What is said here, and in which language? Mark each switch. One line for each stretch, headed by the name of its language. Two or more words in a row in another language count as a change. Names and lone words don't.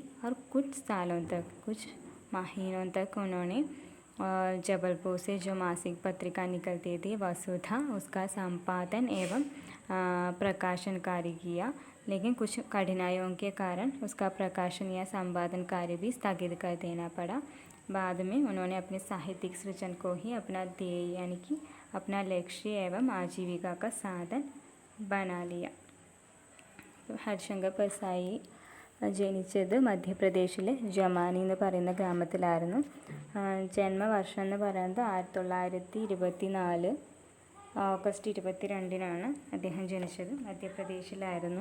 Hindi: और कुछ सालों तक, कुछ महीनों तक उन्होंने जबलपुर से जो मासिक पत्रिका निकलती थी वसुधा, उसका संपादन एवं प्रकाशन कार्य किया। लेकिन कुछ कठिनाइयों के कारण उसका प्रकाशन या संपादन कार्य भी स्थगित कर देना पड़ा। बाद में उन्होंने अपने साहित्यिक सृजन को ही अपना ध्येय, यानी कि अपना लक्ष्य एवं आजीविका का साधन बना लिया.
Malayalam: ഹരിശങ്കർ പെർസായി ജനിച്ചത് മധ്യപ്രദേശിലെ ജമാനി എന്ന് പറയുന്ന ഗ്രാമത്തിലായിരുന്നു. ജന്മവർഷം എന്ന് പറയുന്നത് 1924 ഓഗസ്റ്റ് 22-നാണ് അദ്ദേഹം ജനിച്ചത്. മധ്യപ്രദേശിലായിരുന്നു.